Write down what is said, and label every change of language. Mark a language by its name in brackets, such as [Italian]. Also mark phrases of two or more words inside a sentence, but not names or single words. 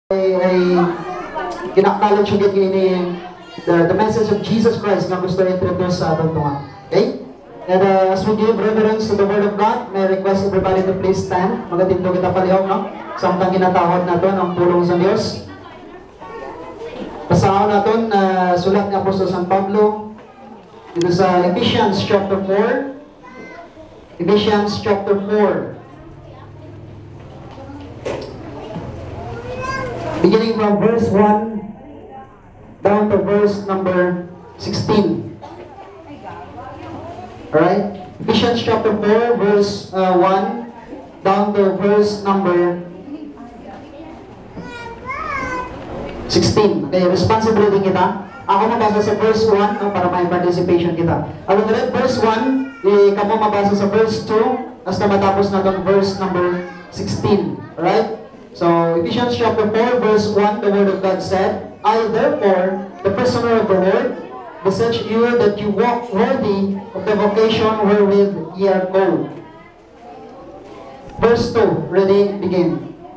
[Hiligaynon] ay kinaknowledge agad ini [English] the message of Jesus Christ [Hiligaynon] na gusto introduce sa ating tunga. Okay? [English] And as we give reverence to the Word of God, may I request everybody to please stand. [Hiligaynon] Magatindo kita palihog, no? Samtang ginatahod natin ang pulong sa Diyos. Basahan natin sulat ni Apostol San Pablo dito sa Ephesians chapter 4. [English] Ephesians chapter 4. Beginning from verse 1 down to verse number 16. Alright? Ephesians chapter 4 verse 1 down to verse number 16. [Hiligaynon] Okay, responsibility kita. Ako mabasa sa verse 1 para may participation kita. [English] I will read verse 1, [Hiligaynon] kamo mabasa sa verse 2 hasta matapos na itong verse number 16. Alright? [English] So, Ephesians chapter 4 verse 1, the Word of God said, I therefore, the prisoner of the Lord, beseech you that you walk worthy of the vocation wherewith ye are called. Verse 2, ready, begin.